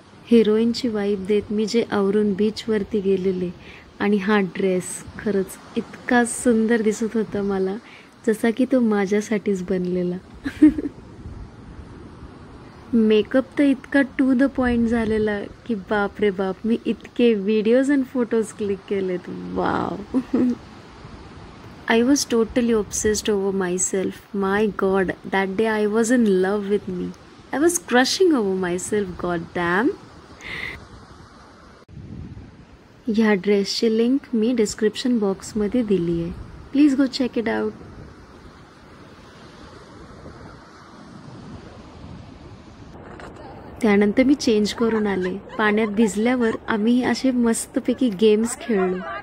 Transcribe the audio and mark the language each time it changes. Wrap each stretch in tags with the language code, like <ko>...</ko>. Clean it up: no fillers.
<mr>हिरोईनची vibe देत मी जे आवरून बीचवरती गेलेले आणि हा ड्रेस खरंच इतका सुंदर दिसत होता मला, जसा की तो माझ्यासाठीच बनलेला. मेकअप तर इतका टू द पॉइंट झालेला की बाप रे बाप, मी इतके व्हिडिओज अँड फोटोज क्लिक केलेत. Wow.</mr> <en>I was totally obsessed over myself. My God, that day I was in love with me. I was crushing over myself. God damn.</en> <mr>ह्या ड्रेसची link मी description बॉक्समध्ये दिली आहे.</mr> <en>Please go check it out.</en> <mr>त्यानंतर मी change करून आले. पाण्यात भिजल्यावर आम्ही असे मस्तपैकी गेम्स खेळलो.</mr>